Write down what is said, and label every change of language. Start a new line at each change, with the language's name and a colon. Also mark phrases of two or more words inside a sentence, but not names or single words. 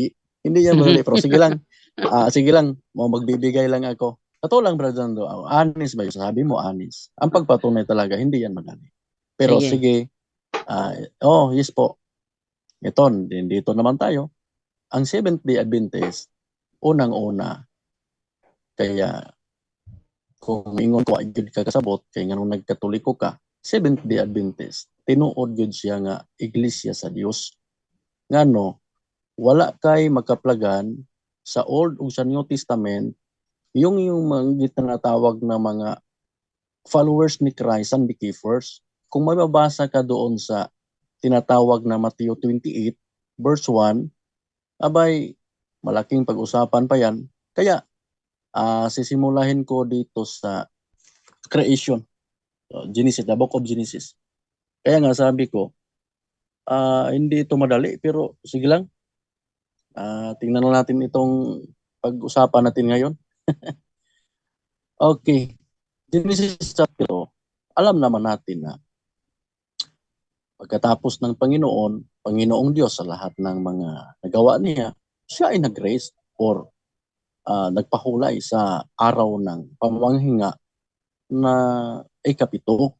Filipino: Hindi yan madali, pero sige lang. Sige lang, magbibigay lang ako. Totoo lang, Brother Zando, honest ba yun? Sabi mo, honest. Ang pagpatunay talaga, hindi yan madali. Pero sige, yes po. Ito, dito naman tayo.
Cebuano: Ang Seventh-day Adventist, unang-una, kaya kung ingon ko, ay ka kasabot, kaya nga nung nagkatoliko ka, Seventh-day Adventist, tinuod yun siya nga iglesia sa Dios. Ngano, wala kay makaplagan sa Old o sa
English: New Testament
Cebuano: yung mga tinatawag na mga followers ni
English: Christ and believers.
Filipino: Kung mababasa ka doon sa tinatawag na Matthew 28 verse 1, abay malaking pag-usapan pa yan. Kaya sisimulahin ko dito sa creation.
English: Genesis, the book of Genesis.
Filipino: Kaya nga sabi ko, hindi ito madali, pero sige lang. Tingnan natin itong pag-usapan natin ngayon. Okay. Genesis chapter 2, alam naman natin na pagkatapos ng Panginoong Diyos sa lahat ng mga nagawa niya, siya ay nag-grace or nagpahulay sa araw ng pamanghinga na ikapito.